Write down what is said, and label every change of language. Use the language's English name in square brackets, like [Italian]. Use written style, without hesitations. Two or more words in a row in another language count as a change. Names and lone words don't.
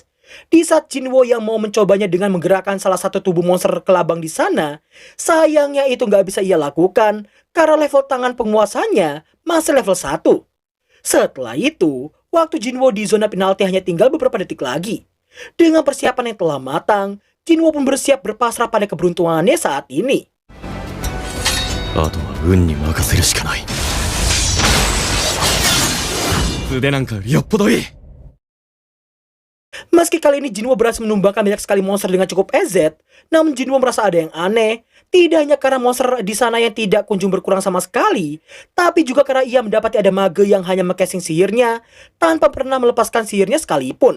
[Indonesian] Di saat Jinwo yang mau mencobanya dengan menggerakkan salah satu tubuh monster kelabang di sana, sayangnya itu nggak bisa ia lakukan karena level tangan penguasanya masih level 1. Setelah itu, waktu Jinwo di zona penalti hanya tinggal beberapa detik lagi. Dengan persiapan yang telah matang, Jinwo pun bersiap berpasrah pada keberuntungannya saat ini. [Japanese] あとは運に任せるしかない。素手なんかよりよっぽどいい。 [Indonesian] Meski kali ini Jinwo berhasil menumbangkan banyak sekali monster dengan cukup EZ, namun Jinwo merasa ada yang aneh. Tidak hanya karena monster di sana yang tidak kunjung berkurang sama sekali, tapi juga karena ia mendapati ada mage yang hanya mengcasing sihirnya tanpa pernah melepaskan sihirnya sekalipun.